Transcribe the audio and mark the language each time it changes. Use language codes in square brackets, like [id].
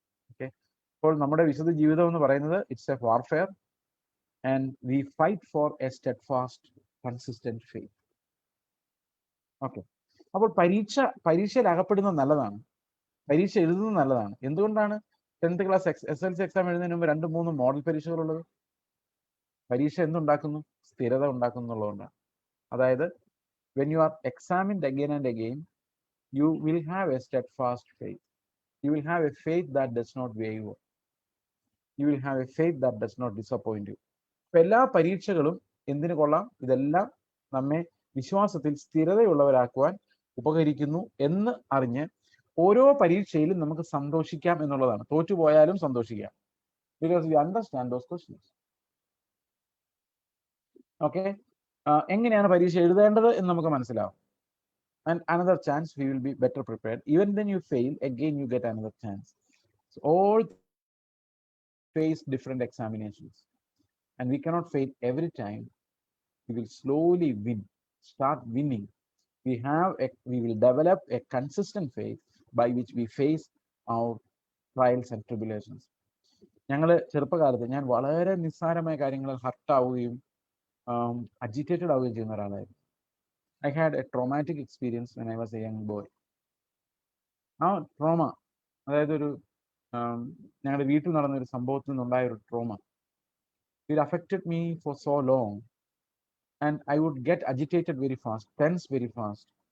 [ml] Okay, അപ്പോൾ നമ്മുടെ വിശുദ്ധ ജീവിതം എന്ന് പറയുന്നത് [en] It's a warfare and we fight for a steadfast consistent faith. [ml] Okay, അപ്പോൾ പരീക്ഷയിൽ അകപ്പെടുന്നത് നല്ലതാണ്, പരീക്ഷ എഴുതുന്നത് നല്ലതാണ്. എന്തുകൊണ്ടാണ് 10th ക്ലാസ് SLC എക്സാം എഴുതുന്നതിന് മുമ്പ് 2-3 മോഡൽ പരീക്ഷകളുള്ളത്? പരീക്ഷ എന്തുണ്ടാക്കുന്നു? സ്ഥിരത ഉണ്ടാക്കുന്നു എന്നുള്ളതുകൊണ്ടാണ്. [en] അതായത് when you are examined again and again, you will have a steadfast faith. You will have a faith that does not waver. You will have a faith that does not disappoint you. [ml] ഇപ്പൊ എല്ലാ പരീക്ഷകളും എന്തിനു കൊള്ളാം? ഇതെല്ലാം നമ്മെ വിശ്വാസത്തിൽ സ്ഥിരതയുള്ളവരാക്കുവാൻ ഉപകരിക്കുന്നു എന്ന് അറിഞ്ഞ് ഓരോ പരീക്ഷയിലും നമുക്ക് സന്തോഷിക്കാം എന്നുള്ളതാണ്. തോറ്റുപോയാലും സന്തോഷിക്കാം. [en] Because we understand those questions. [ml] Okay, എങ്ങനെയാണ് പരീക്ഷ എഴുതേണ്ടത് എന്ന് നമുക്ക് മനസ്സിലാവും. [en] And another chance, we will be better prepared. Even when you fail, again you get another chance. So all face different examinations, and we cannot fail every time. We will slowly start winning. We will develop a consistent faith by which we face our trials and tribulations. [ml] ഞങ്ങൾ ചെറുപ്പകാലത്ത് ഞാൻ വളരെ നിസ്സാരമായ കാര്യങ്ങൾ ഹർട്ടാവുകയും agitated ആവുകയും ചെയ്യുന്ന ഒരാളായിരുന്നു. [en] I had a traumatic experience when I was a young boy. [ml] ആ ട്രോമ, അതായത് ഒരു ഞങ്ങളുടെ വീട്ടിൽ നടന്ന ഒരു സംഭവത്തിൽ നിന്നുണ്ടായ ഒരു trauma, [en] It affected me for so long and I would get agitated very fast, tense very fast.